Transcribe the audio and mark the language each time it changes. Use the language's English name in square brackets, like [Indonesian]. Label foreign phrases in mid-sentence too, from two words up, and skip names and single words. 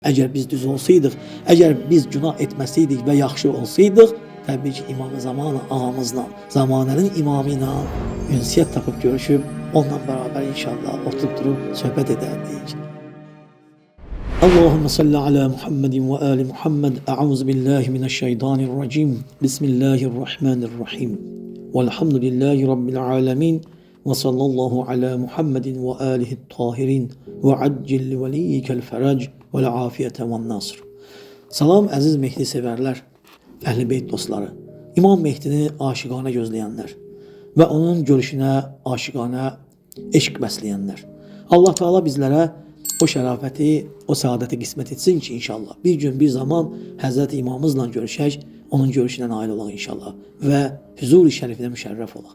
[Azerbaijani] Əgər biz düz olsaydıq, əgər biz günah etməsəydik və yaxşı olsaydıq, təbii ki, İmam-ı Zaman ağamızla, zamanənin imamı ilə ünsiyyət tapıb görüşüb, onunla bərabər inşallah oturub durub söhbət edərdik. [Arabic] اللهم صل على محمد وآل محمد. أعوذ بالله من الشيطان الرجيم. بسم الله الرحمن الرحيم. والحمد لله رب العالمين. وصلى الله على محمد وآله الطاهرين وعجل لوليك الفرج والعافية والنصر. [Azerbaijani] Salam əziz Mehdi sevərlər, Əhl-i Beyt dostları, İmam Mehdini aşiqanə gözləyənlər və onun görüşünə aşiqanə eşq bəsləyənlər. Allah Teala bizlərə o şərafəti, o saadəti qismət etsin ki, inşallah bir gün, bir zaman Həzrət İmamımızla görüşək, onun görüşünə nail olaq inşallah və huzur-i şərifinə müşərrəf olaq.